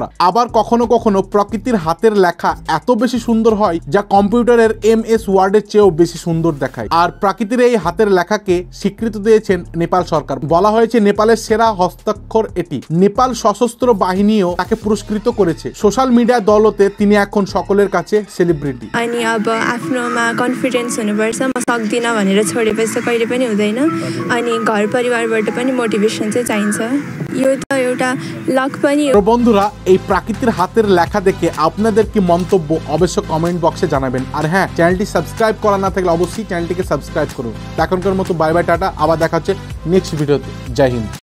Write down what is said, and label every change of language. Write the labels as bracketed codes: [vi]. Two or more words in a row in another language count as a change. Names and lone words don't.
[bn] আবার কখনো কখনো প্রকৃতির হাতের লেখা এত বেশি সুন্দর হয় যা কম্পিউটারের MS ওয়ার্ডের চেয়েও বেশি সুন্দর দেখায়। আর প্রাকৃতির এই হাতের লেখাকে স্বীকৃতি দিয়েছেন নেপাল সরকার। বলা হয়েছে নেপালের সেরা হস্তাক্ষর এটি। নেপাল সশস্ত্র বাহিনীও তাকে পুরস্কৃত করেছে। [en] social media [bn] দৌলতে তিনি এখন সকলের কাছে সেলিব্রিটি। [ne] अनि अब आफ्नोमा कन्फिडेन्स हुनुपर्छ। म सक्दिनँ भनेर छोडेपछि त कहिले पनि हुँदैन। अनि घर परिवारबाट पनि मोटिभेसन चाहिँ चाहिन्छ। यो त एउटा लक पनि हो। [bn] বন্ধুরা, এই প্রাকৃতির হাতের লেখা দেখে আপনাদের কি মন্তব্য অবশ্যই [en] comment box [bn] জানাবেন। আর হ্যাঁ, চ্যানেলটি সাবস্ক্রাইব করা না থাকলে অবশ্যই চ্যানেলটিকে সাবস্ক্রাইব করুন। এখনকার মতো [en] bye bye, [bn] টাটা। আবার দেখা হচ্ছে [en] next video. [hi] जय हिन्द।